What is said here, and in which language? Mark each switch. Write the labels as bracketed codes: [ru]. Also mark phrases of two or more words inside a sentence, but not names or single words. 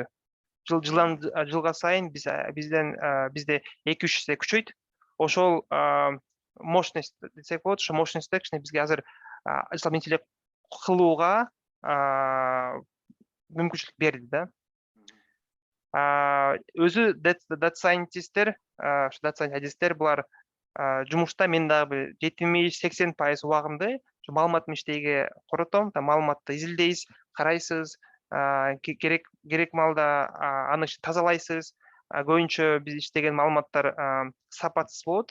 [ky] Жылга сайын бизде 2-3 эсе күчөйт. Ошол мощность десек болот, ошо мощностьте кичине бизге азыр жасалма интеллект кылууга мүмкүнчүлүк берди да. Өзү [en] data scientistер, [ky] ошо [en] data scientistер [ky] булар жумушта мен дагы 70-80% убагымды маалымат менен иштейге коротом. Маалыматты изилдейсиз, карайсыз, керек маалда аны тазалайсыз. Көбүнчө биз иштеген маалыматтар сапатсыз болот.